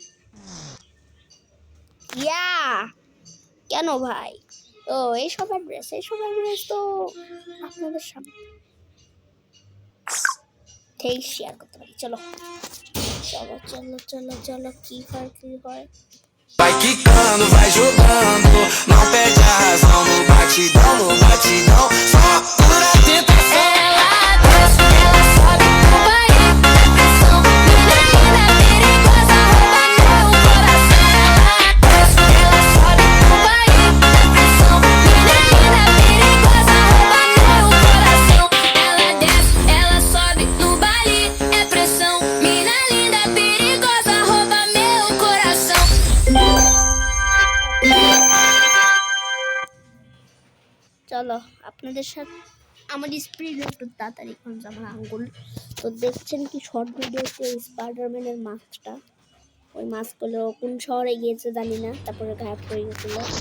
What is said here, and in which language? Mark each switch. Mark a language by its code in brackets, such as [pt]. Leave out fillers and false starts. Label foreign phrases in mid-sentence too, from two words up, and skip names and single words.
[bn] ইয়া কেন ভাই? ও এইসব অ্যাড্রেস তো আপনাদের সামনে ঠিক শেয়ার করতে পারি। চলো চলো চলো চলো চলো কি হয়। [pt] Vai quicando, vai jogando, não perde a razão no batidão, só pura tentação. Ela desce, ela sobe no baile, pressão, menina perigosa, rouba meu coração. Ela desce, ela sobe no baile, pressão, menina perigosa, rouba meu coração. Ela desce, ela sobe no baile, é pressão, mina linda perigosa, rouba meu coração. [bn] চলো আপনাদের সাথে আমার স্পিড একটু তাড়াতাড়ি এখন আমার আঙ্গুল। তো দেখছেন কি [en] short videote [bn] স্পাইডারম্যানের মাস্কটা, ওই মাস্কগুলো কোন শহরে গিয়েছে জানি না, তারপরে গায়েব হয়ে গেছিল।